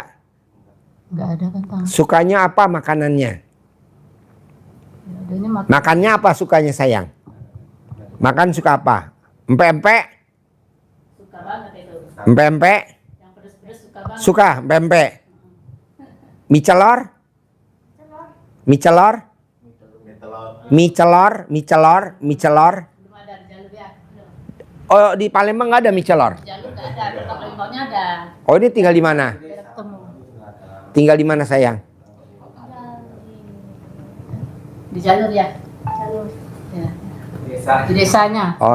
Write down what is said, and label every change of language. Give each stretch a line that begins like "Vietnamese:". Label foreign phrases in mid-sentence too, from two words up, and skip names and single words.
Indonesian: Nggak ada kan tang. Sukanya apa makanannya? Ya, adanya Makannya apa sukanya sayang? Makan suka apa? Empek-empek? suka banget itu. Empek-empek? Yang pedes-pedes suka banget. Suka empek-empek? Mie celor? Mie celor? Mie celor? Mie celor? Mie celor? Belum ada di Jalur ya. Oh di Palembang nggak ada mie celor? Jalur nggak ada, di Palembangnya ada. Oh ini tinggal di mana? Biar ketemu. Tinggal di mana sayang? Di Jalur ya. Jalur. Ya. Di desanya. di